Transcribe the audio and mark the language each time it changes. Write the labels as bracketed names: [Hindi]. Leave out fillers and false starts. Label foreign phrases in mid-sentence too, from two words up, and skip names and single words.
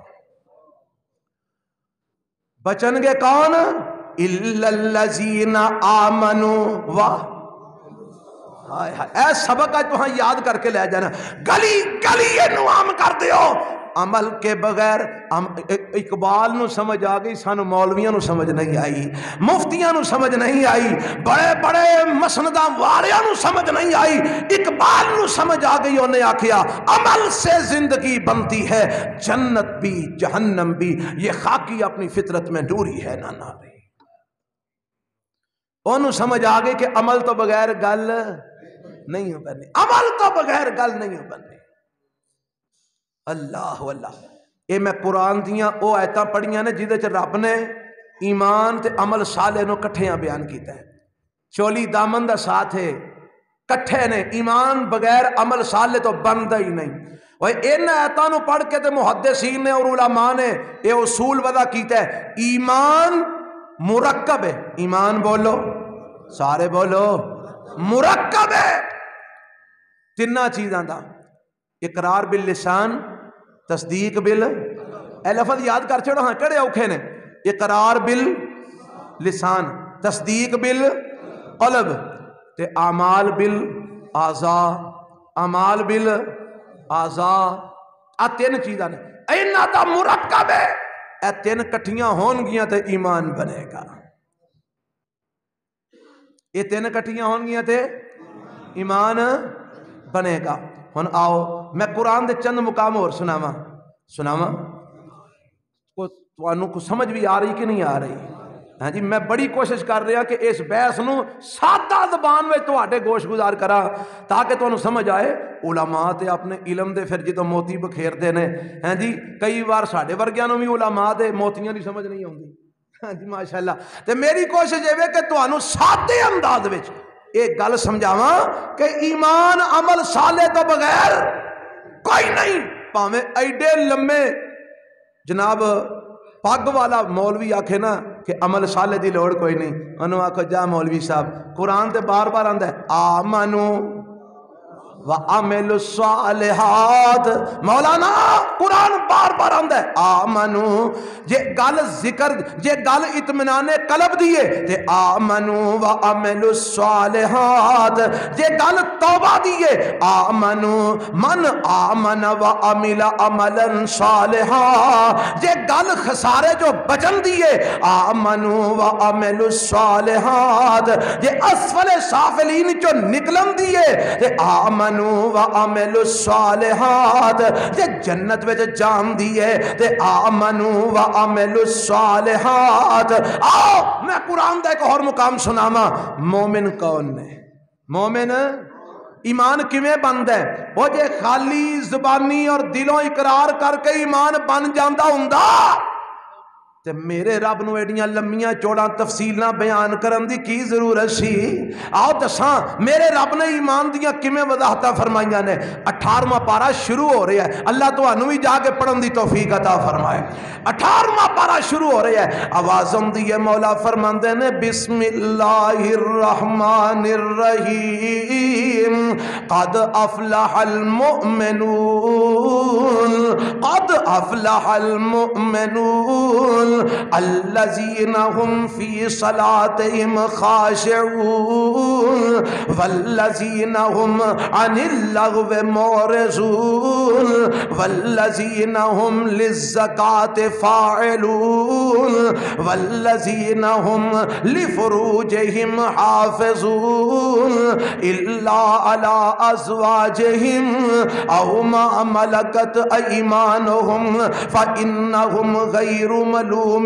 [Punjabi] بچن گے کون؟ [Arabic] الا الذین آمنوا [Punjabi] اے سبق آج تہاں یاد کر کے لے جانا، گلی گلی اینو عام کر دیو۔ عمل کے بغیر اقبال نو سمجھ آ گئی، سانو مولویاں نو سمجھ نہیں آئی، مفتیاں نو سمجھ نہیں آئی، بڑے بڑے مسنداں والیاں نو سمجھ نہیں آئی، اقبال نو سمجھ آ گئی، انہیں آکھیا [Urdu] عمل سے زندگی بنتی ہے، جنت بھی جہنم بھی، یہ خاکی اپنی فطرت میں ڈوری ہے نہ ناری۔ [Punjabi] انہوں سمجھ آ گئی کہ عمل تو بغیر گل نہیں ہو بنی، عمل تو بغیر گل نہیں ہو بنی۔ اللہ اللہ، یہ میں قرآن دیاں او آیتاں پڑھیاں نے جدے چ رب نے ایمان تے عمل صالح نو کٹھیاں بیان کیتا ہے، چولی دامن دا ساتھ ہے، کٹھے نے، ایمان بغیر عمل صالح تو بندا ہی نہیں۔ وہ ان آیتاں نو پڑھ کے تے محدثین نے اور علماء نے یہ اصول وضع کیتا ہے، ایمان مرکب ہے، ایمان بولو سارے بولو، مرکب ہے تیناں چیزاں دا، [Arabic] اقرار باللسان، تصدیق بال، [Punjabi] اے لفظ یاد کر چھوڑو، ہاں کڑے اوکھے نے، [Arabic] اقرار باللسان، تصدیق بالقلب [Punjabi] تے [Arabic] اعمال بالاعضاء، اعمال بالاعضاء، [Punjabi] آ تین چیزاں نے، انہاں دا مرکب ہے، اے تین کٹھیاں ہون گیاں تے ایمان بنے گا، یہ تین کٹھیاں ہون گیاں تے ایمان بنے گا۔ ہن آؤ میں قرآن دے چند مقام اور سناواں کو سمجھ بھی آ رہی کہ نہیں آ رہی؟ ہاں جی، میں بڑی کوشش کر رہا کہ اس بحث نو سادہ زبان میں تواڈے گوش گزار کرا تاکہ تانوں سمجھ آئے۔ علماء تے اپنے علم دے پھر جدوں موتی بکھیردے نے، ہاں جی، کئی بار ساڈے ورگیاں نوں بھی علماء دے موتیاں دی سمجھ نہیں آوندی، ہاں جی ماشاءاللہ، تے میری کوشش یہ ہے کہ تانوں سادے انداز وچ ایک گل سمجھاواں کہ ایمان عمل صالح تو بغیر کوئی نہیں، پاویں ایڈے لمے جناب پگ والا مولوی آکھے نا کہ عمل صالح دی لوڑ کوئی نہیں، انہوں آکھو جا مولوی صاحب، قرآن تے بار بار آندا ہے [Arabic] آمنو وَعَمِلُوا الصَّالِحَاتِ. [Punjabi] مولانا قرآن بار بار آندا ہے آمنو جے گل ذکر جے گل اطمینان قلب دیے تے [Arabic] آمنو وَعَمِلُوا الصَّالِحَاتِ. [Punjabi] جے گل توبہ دیے [Arabic] آمنو من آمن وَعَمِلَ عَمَلًا صالحا. [Punjabi] جے گل خسارے جو بچن دیے [Arabic] آمنو وَعَمِلُوا الصَّالِحَاتِ. [Punjabi] جے [Arabic] اسفل سافلین [Punjabi] جو نکلن دیے تے [Arabic] آمنو وَعَمِلُوا الصَّالِحَاتِ. [Punjabi] جے جنت وچ جان دیے تے [Arabic] آمنوا وَعَمِلُوا الصَّالِحَاتِ. [Punjabi] آؤ میں قرآن دا ایک اور مقام سناواں. مومن کون نے؟ مومن ایمان کیویں بندا ہے؟ وہ جے خالی زبانی اور دلوں اقرار کر کے ایمان بن جاندا ہوندا تے میرے رب نو ایڈیاں لمیاں چوڑاں تفصیلاں بیان کرن دی کی ضرورت سی؟ آؤ دساں میرے رب نے ایمان دیاں کیویں وضاحتاں فرمائیاں نے. 18واں پارہ شروع ہو رہا ہے. اللہ تانوں بھی جا کے پڑھن دی توفیق عطا فرمائے. 18واں پارہ شروع ہو رہا ہے. آواز آندی ہے مولا فرماندے نے [Arabic] بسم اللہ الرحمن الرحیم قد افلح المؤمنون قد افلح المؤمنون الذين هم في صلاتهم خاشعون والذين هم عن اللغو معرضون والذين هم للزكاة فاعلون والذين هم لفروجهم حافظون إلا على أزواجهم أو ما ملكت أيمانهم فإنهم غير ملومين